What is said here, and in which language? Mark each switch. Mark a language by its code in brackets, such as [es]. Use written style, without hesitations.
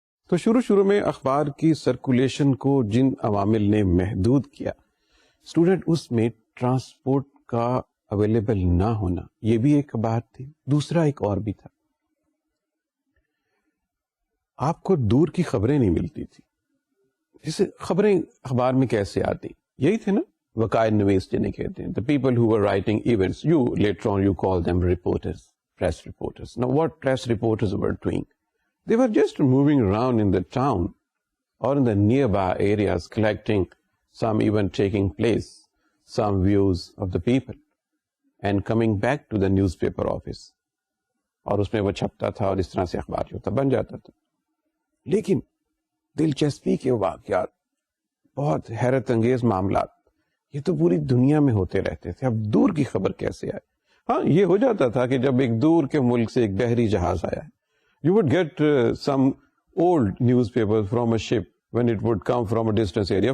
[ur] تو شروع میں اخبار کی سرکولیشن کو جن عوامل نے محدود کیا, اسٹوڈنٹ اس میں ٹرانسپورٹ کا اویلیبل نہ ہونا یہ بھی ایک بات تھی. دوسرا ایک اور بھی تھا, آپ کو دور کی خبریں نہیں ملتی تھی. جیسے خبریں اخبار میں کیسے آتی, یہی تھے نا وقائع نویس جنہیں کہتے ہیں, [en] the people who were writing events, you later on you call them reporters, press reporters. Now what press reporters were doing, they were just moving around in the town or in the nearby areas collecting some event taking place, some views of the people and coming back to the newspaper office, [ur] اور اس میں وہ چھپتا تھا اور اس طرح سے اخبار جو تھا بن جاتا تھا. لیکن دلچسپی کے واقعات, بہت حیرت انگیز معاملات, یہ تو پوری دنیا میں ہوتے رہتے تھے. اب دور کی خبر کیسے آئے؟ ہاں یہ ہو جاتا تھا کہ جب ایک دور کے ملک سے ایک بحری جہاز آیا, [en] You would get some old newspaper from a ship when it would come from a distance area.